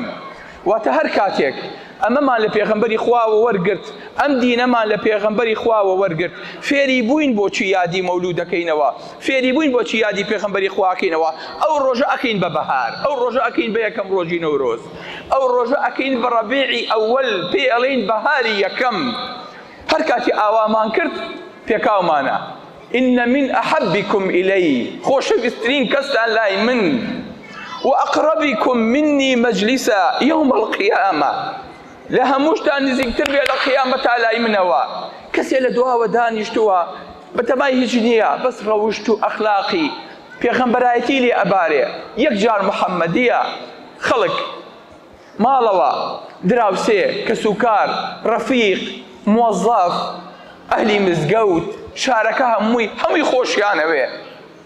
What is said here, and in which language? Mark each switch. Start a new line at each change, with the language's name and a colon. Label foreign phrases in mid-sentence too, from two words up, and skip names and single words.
Central Kurdish: واتە هەر کاتێک ئەمەمان لە پێغەمبەری خواوە وەرگرت، ئەم دینەمان لە پێغەمبەری خواوە وەرگرت، فێری بووین بۆچی یادی مەولودەکەینەوە، فێری بووین بۆچی یادی پێغەمبەری خواکەینەوە، ئەو ڕۆژە ئەکەین بە بەهار، ئەو ڕۆژە ئەکەین بە یەکەم ڕۆژی نەورۆز، ئەو ڕۆژە ئەکەین بە ڕەبیعی ئەوەل، پێ ئەڵێین بەهاری یەکەم. هەر کاتی ئاوامان کرد پێکاومانە
Arabic: إن من أحبكم إلي،
Central Kurdish: خۆشەویستترین کەستان لای من،
Arabic: وأقربكم مني مجلسا يوم القيامة،
Central Kurdish: لە هەمووشتان نزیکتر بێ لە قیامەتا لای منەوە. کەسێ لە دواوە دانیشتووە بەتەمای هیچ نییە، بەس ڕەوشت و ئەخلاقی پێغەمبەرایەتی لێ ئەبارێ. یەک جار محەممەدیە، خەڵک ماڵەوە دراوسێ، کەسوکار، ڕەفیق، موەزەف، ئەهلی مزگەوت، شارەکە هەمووی خۆشیانەوێ.